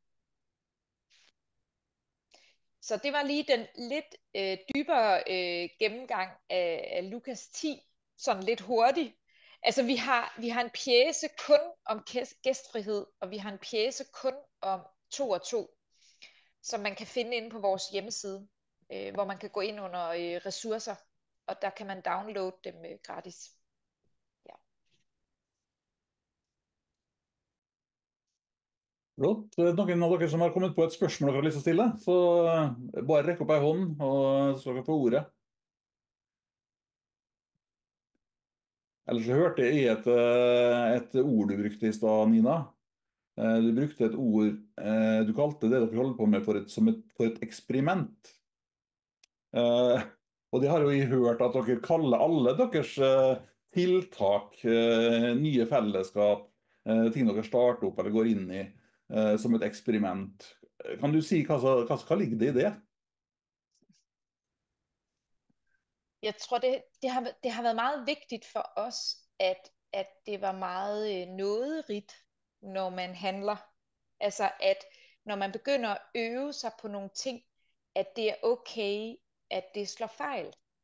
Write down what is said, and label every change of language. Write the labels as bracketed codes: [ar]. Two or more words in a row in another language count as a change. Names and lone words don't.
[da] Så det var lige den lidt dybere gennemgang af Lukas 10, sådan lidt hurtigt. Altså vi har en pjece kun om gæstfrihed, og vi har en pjece kun om 2 og 2, som man kan finde inde på vores hjemmeside, hvor man kan gå ind under ressourcer, og der kan man downloade dem gratis. Ja. [no] Flott. Noen av dere som har kommet på et spørsmål dere har lyst til å stille, så bare rekk opp ei hånd, og så dere får ordet. Ellers så hørte jeg et ord du brukte i stad, Nina. Du brukte et ord, du kalte det dere holder på med for et eksperiment. Og det har jo jeg hørt at dere kaller alle deres tiltak, nye fellesskap, ting dere starter opp eller går inn i, som et eksperiment. Kan du si hva ligger det i det? [da] Jeg tror, det har været meget vigtigt for os, at det var meget nåderigt, når man handler. Altså, at når man begynder at øve sig på nogle ting, at det er okay, at det slår fejl.